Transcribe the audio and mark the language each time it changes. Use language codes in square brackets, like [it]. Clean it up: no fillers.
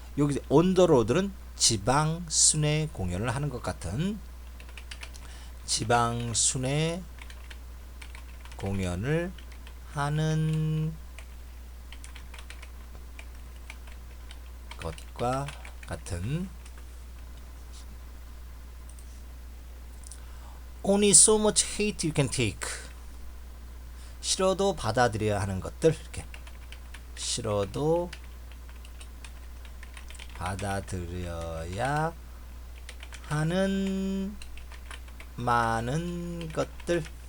[ko] 여기 [en] on the road [ko] 는 지방 순회 공연을 하는 것 같은 지방 순회 공연을 하는 것과 같은. [en] Only so much hate you can take. [ko] 싫어도 받아들여야 하는 것들 이렇게 싫어도 받아들여야 하는 많은 것들.